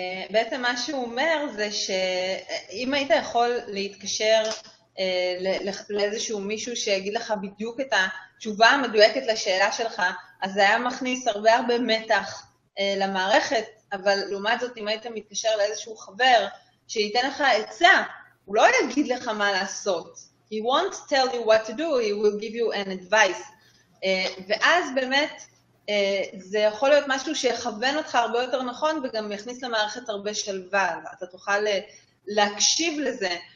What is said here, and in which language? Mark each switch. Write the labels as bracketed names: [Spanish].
[Hebrew] בעצם מה שהוא אומר זה שאם היית יכול להתקשר לאיזשהו מישהו שיגיד לך בדיוק את התשובה המדויקת לשאלה שלך, אז זה היה מכניס הרבה מתח למערכת, אבל לעומת זאת אם היית מתקשר לאיזשהו חבר שייתן לך עצה, הוא לא יגיד לך מה לעשות. [English] He won't tell you what to do, he will give you an advice. [Hebrew] ואז באמת זה יכול להיות משהו שיכוון אותך הרבה יותר נכון, וגם יכניס למערכת הרבה שלווה, אתה תוכל להקשיב לזה.